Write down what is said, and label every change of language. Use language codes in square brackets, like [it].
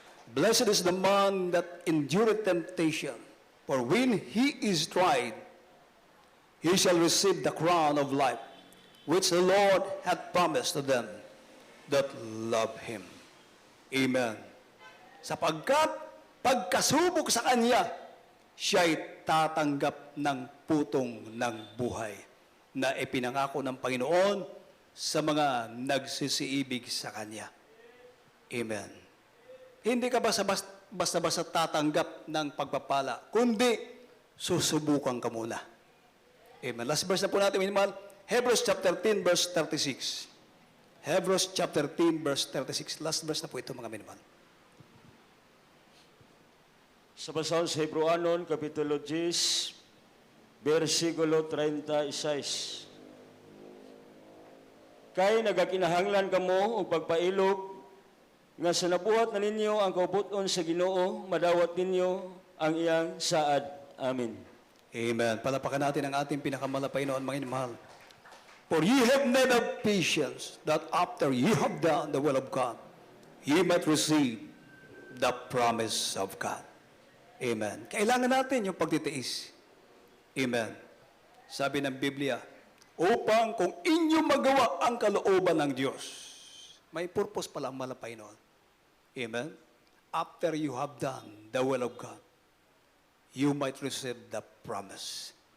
[en] Blessed is the man that endureth temptation, for when he is tried, he shall receive the crown of life, which the Lord hath promised to them that love Him. Amen. [tl] Sapagkat pagkasubok sa Kanya, siya'y tatanggap ng putong ng buhay na ipinangako ng Panginoon sa mga nagsisiibig sa Kanya. Amen. Hindi ka basta-basta tatanggap ng pagpapala, kundi susubukan ka muna. Amen. Last verse na po natin, minamahal. Hebrews chapter 10, verse 36. [en] Hebrews chapter 10, verse 36. [tl] Last verse na po ito, mga minamahal. [ceb] Sa basahon sa Hebreanon, Kapitulo 10, versikulo 36. kay nagakinahanglan kamo og pagpailog nga sa nabuhat na ninyo ang kauputon sa Ginoo, madawat ninyo ang iyang saad. Amen. Amen. [tl] Palapakan natin ang ating pinakamalapay noon, mga inamahal. [en] For ye have need of patience, that after ye have done the will of God, ye might receive the promise of God. [tl] Amen. Kailangan natin yung pagtitiis. Amen. Sabi ng Biblia, upang kung inyo magawa ang kalooban ng Diyos, may purpose pala ang malapay noon. Amen. [en] After you have done the will of God, you might receive the promise.